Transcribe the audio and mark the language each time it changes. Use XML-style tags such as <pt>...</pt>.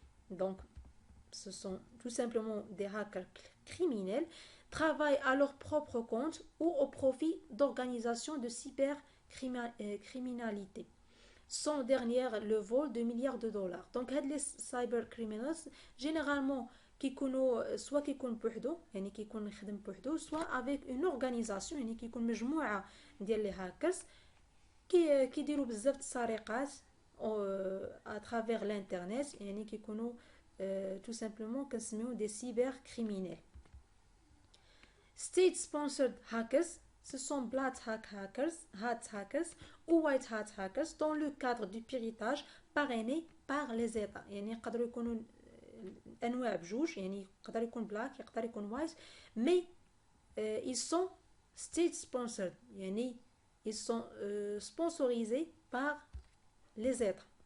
<fr>donc ce sont tout simplement des hackers criminels, travaillent à leur propre compte ou au profit d'organisations de cybercriminalité, sont derrière le vol de milliards de dollars.</fr> <ar>donc هاد</ar> <fr>les cyber criminals généralement</fr> <ar>كيكونوا soit كيكون بوحدو يعني كيكون يخدم بوحدو soit</ar> <fr>avec une organisation</fr> <ar>يعني كيكون مجموعة ديال لي هاكرز كيديروا بزاف السرقات</ar> <fr>à travers l'internet</fr> <ar>يعني كيكونوا</ar> <fr>tout simplement</fr> <ar>كنسميو</ar> <fr>des cyber criminels. state sponsored hackers ce sont black hat hackers ou white hat hackers dans le cadre du piratage parrainé par les États.</fr> <ar>يعني يقدروا يكونوا انواع بجوج، يعني يقدر يكون black يقدر يكون white</ar> <fr>mais ils sont state sponsored</fr> <ar>يعني</ar> <fr>ils sont sponsorisés par les États.</fr>